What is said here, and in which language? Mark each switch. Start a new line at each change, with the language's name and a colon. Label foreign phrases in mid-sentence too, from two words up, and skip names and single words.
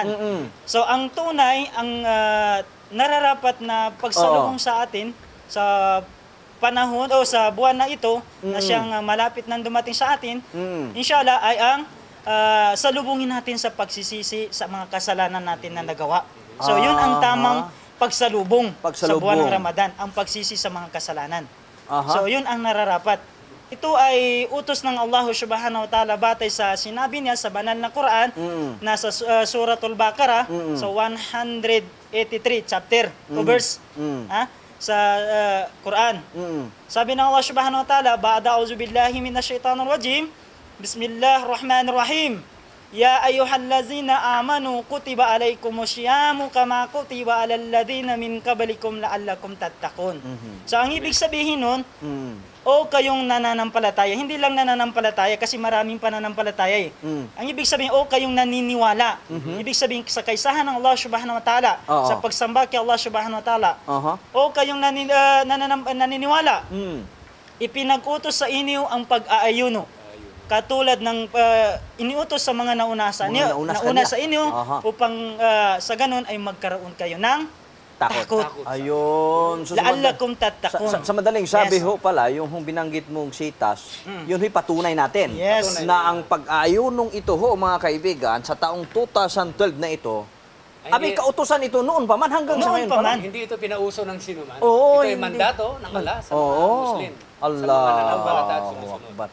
Filipino: So, ang tunay, ang nararapat na pagsalubong sa atin sa panahon o sa buwan na ito na siyang malapit nang dumating sa atin, inshallah ay ang salubungin natin sa pagsisisi sa mga kasalanan natin na nagawa. So yun ang tamang pagsalubong sa buwan ng Ramadan, ang pagsisi sa mga kasalanan. So yun ang nararapat. Ito ay utos ng Allah
Arabic: سبحانه وتعالى
Filipino: batay sa sinabi niya sa banal na Quran, nasa Suratul Baqarah, so 183 chapter o verse sa Quran. Sabi ng
Arabic: الله سبحانه وتعالى بعد أعوذ بالله من الشيطان الرجيم بسم الله الرحمن الرحيم. يا أيها الذين آمنوا كتب عليكم الصيام كما كتب على الذين من قبلكم لعلكم تتقون.
Filipino: So ang ibig sabihin nun, o kayong nananampalataya, hindi lang nananampalataya kasi maraming pananampalataya eh. Ang ibig sabihin, o kayong naniniwala. Ibig sabihin, sa kaisahan ng Allah
Arabic: سبحانه وتعالى,
Filipino: sa pagsamba kay Allah
Arabic: سبحانه وتعالى,
Filipino: o kayong naniniwala, ipinag-utos sa inyo ang pag-aayuno. Katulad ng iniutos sa mga nauna sa inyo, upang sa ganun ay magkaroon kayo ng takot. Ayun.
Arabic: لعلكم تتقون.
Filipino: Sa madaling sabi ho pala, yung binanggit mong sitas, yun ho'y patunay natin. Yes. Na ang pag-ayunong ito ho, mga kaibigan, sa taong 2012 na ito, kautusan ito noon pa man hanggang sa ngayon pa man. Hindi ito pinauso ng sino man. Oo, ito ay mandato ng Allah sa mga Muslim. Sa mga nananampalataya at sumusunod.